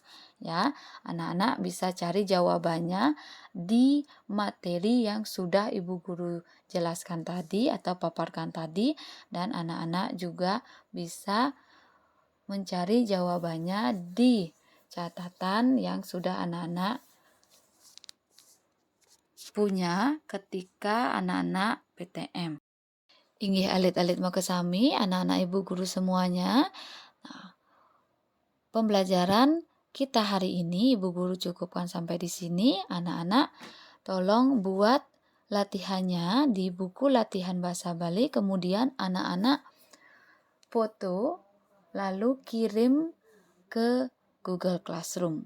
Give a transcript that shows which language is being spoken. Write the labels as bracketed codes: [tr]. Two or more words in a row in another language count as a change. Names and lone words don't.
[id] Ya, anak-anak bisa cari jawabannya di materi yang sudah Ibu Guru jelaskan tadi atau paparkan tadi, dan anak-anak juga bisa mencari jawabannya di catatan yang sudah anak-anak punya ketika anak-anak PTM. [ban] Inggih alit-alit mau kesami [id] anak-anak Ibu Guru semuanya. Nah, pembelajaran kita hari ini Ibu Guru cukupkan sampai di sini. Anak-anak tolong buat latihannya di buku latihan bahasa Bali, kemudian anak-anak foto lalu kirim ke Google Classroom.